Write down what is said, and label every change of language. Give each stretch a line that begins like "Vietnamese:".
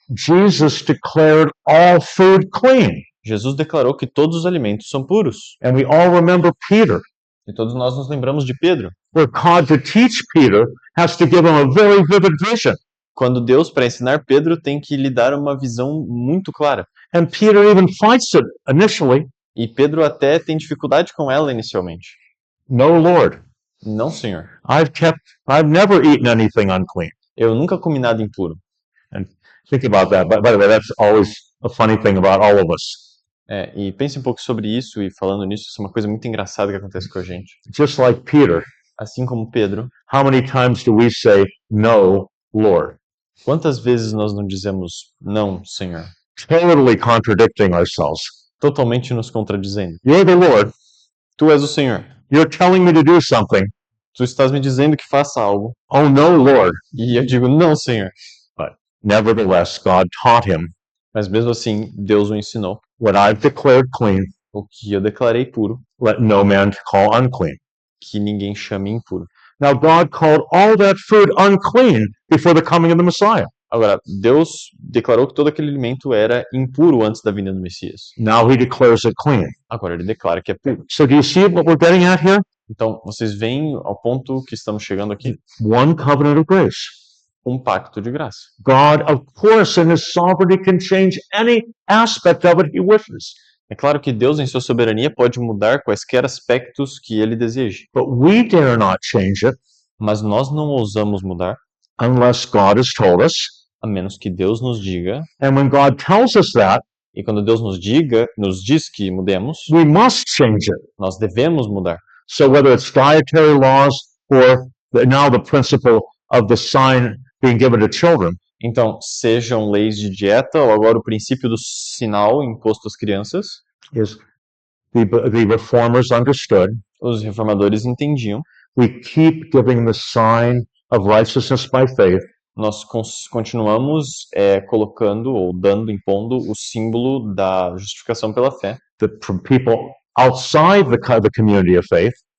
English: Jesus declared all food clean.
Portuguese: Jesus declarou que todos os alimentos são puros.
English: And we all remember Peter,
Portuguese: E todos nós nos lembramos de Pedro,
English: where God, to teach Peter, has to give him a very vivid vision.
Portuguese: quando Deus, para ensinar Pedro, tem que lhe dar uma visão muito clara.
English: And Peter even fights it initially.
Portuguese: E Pedro até tem dificuldade com ela inicialmente.
English: No, Lord,
Portuguese: Não, Senhor.
English: I've never eaten anything unclean.
Portuguese: Eu nunca comi nada impuro.
English: Think about that. By the way, that's always a funny thing about all of us.
Portuguese: E pense um pouco sobre isso, e falando nisso, isso é uma coisa muito engraçada que acontece com a gente.
English: Just like Peter,
Portuguese: Assim como Pedro,
English: how many times do we say, no, Lord?
Portuguese: quantas vezes nós não dizemos não, Senhor?
English: Totally contradicting ourselves.
Portuguese: Totalmente nos contradizendo.
English: You're the Lord.
Portuguese: Tu és o Senhor.
English: You're telling me to do something.
Portuguese: Tu estás me dizendo que faça algo.
English: Oh, no, Lord.
Portuguese: E eu digo, não, Senhor.
English: Nevertheless, God taught him
Portuguese: Mas mesmo assim, Deus o ensinou.
English: what I've declared clean,
Portuguese: O que eu declarei puro,
English: let no man call unclean.
Portuguese: que ninguém chame impuro.
English: Now, God called all that food unclean before the coming of the Messiah.
Portuguese: Agora, Deus declarou que todo aquele alimento era impuro antes da vinda do Messias.
English: Now he declares it clean.
Portuguese: Agora ele declara que é puro.
English: So do you see what we're getting at here?
Portuguese: Então, vocês veem ao ponto que estamos chegando aqui,
English: One covenant of grace.
Portuguese: pacto de graça.
English: God, of course, in his sovereignty can change any aspect of it he wishes.
Portuguese: É claro que Deus, em sua soberania, pode mudar quaisquer aspectos que ele deseje.
English: But we dare not change it
Portuguese: Mas nós não ousamos mudar,
English: unless God has told us.
Portuguese: a menos que Deus nos diga.
English: And when God tells us that,
Portuguese: E quando Deus nos diz que mudemos,
English: we must change it.
Portuguese: nós devemos mudar.
English: So whether it's dietary laws or now the principle of the sign being given to children,
Portuguese: Então, sejam leis de dieta ou agora o princípio do sinal imposto às crianças,
English: is the reformers understood.
Portuguese: os reformadores entendiam.
English: We keep giving the sign of righteousness by faith.
Portuguese: Nós continuamos colocando ou impondo o símbolo da justificação pela fé,
English: That from people outside the community of faith,